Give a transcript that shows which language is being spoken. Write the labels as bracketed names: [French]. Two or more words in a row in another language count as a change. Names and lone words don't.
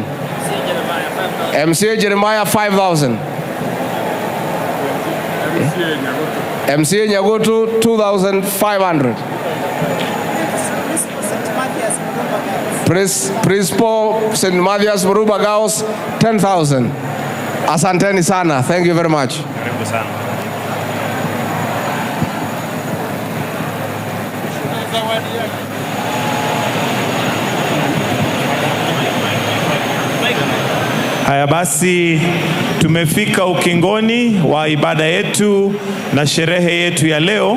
[English] MCA Jeremiah, 5,000. MCA Nyagoto, 2,500. Principal St. Mathias Muruba Gaos, 10,000. [Swahili] Asanteni sana. [English] Thank you very much. [Swahili] Haya basi, tumefika ukingoni wa ibada yetu na sherehe yetu ya leo.